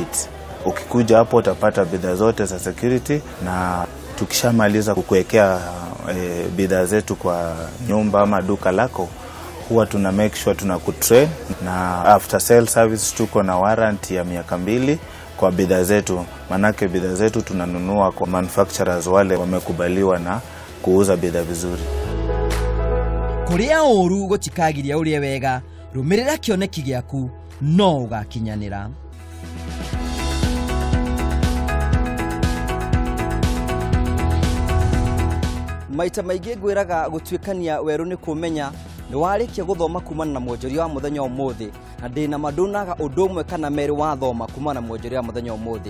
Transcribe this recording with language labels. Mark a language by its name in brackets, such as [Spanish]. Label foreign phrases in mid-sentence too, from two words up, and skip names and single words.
[Swahili] Ukikuja hapo utapata bidhaa zote za security, na tukishamaliza kukuwekea bidhaa zetu kwa nyumba ama duka lako, huwa tuna [English] make sure [Swahili] tunakutrain, na [English] after sale service [Swahili] tuko na warranty ya miaka 2 kwa bidhaa zetu. Manake bidhaa zetu tunanunua kwa manufacturers wale wamekubaliwa na kuuza bidhaa vizuri. [Kikuyu] Kuria uru gutikagiria urie wega, rumirira kioneki giaku no ugakinyanira. Maita maingĩ ngwĩraga gũtuĩkania werũ nĩ kũmenya nĩ warĩkia gũthoma kumana na Wonjoria wa mũthenya ũmũthĩ, na ndĩna mandunaga ũndũ ũmwe kana merĩ wathoma kumana na Wonjoria wa mũthenya ũmũthĩ.